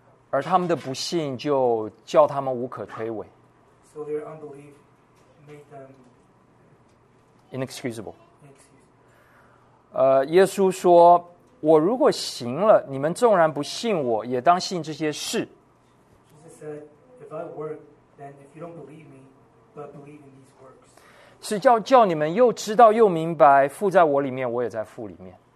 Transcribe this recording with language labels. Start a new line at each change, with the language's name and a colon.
Chinese: 而他们的不信就叫他们无可推诿。
English: So their unbelief made them inexcusable.
Chinese: 耶稣说：“我如果行了，你们纵然不信我，也当信这些事。”
English: Jesus said, "If I work, then if you don't believe me, but believe in these works."
Chinese: 是叫你们又知道又明白，父在我里面，我也在父里面。